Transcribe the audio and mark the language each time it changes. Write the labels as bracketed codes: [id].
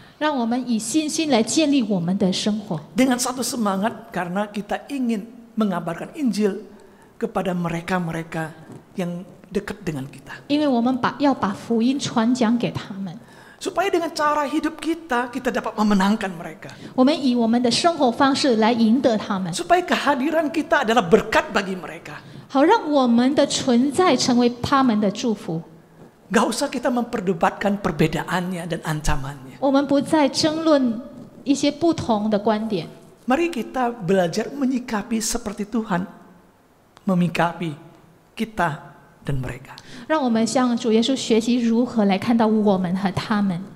[zh] 让我们以信心来建立我们的生活， [id] Dengan satu semangat karena kita ingin mengabarkan Injil kepada mereka-mereka yang dekat dengan kita. [zh] 因为我们要把福音传讲给他们。 [id] Supaya dengan cara hidup kita, kita dapat memenangkan mereka. [zh] 我们以我们的生活方式来赢得他们， [id] Supaya kehadiran kita adalah berkat bagi mereka. [zh] 好让我们的存在成为他们的祝福。 [id] Gak usah kita memperdebatkan perbedaannya dan ancamannya. [zh] 我们不再争论一些不同的观点， [id] Mari kita belajar menyikapi seperti Tuhan memikapi kita dan mereka. [zh] 让我们向主耶稣学习如何来看到我们和他们。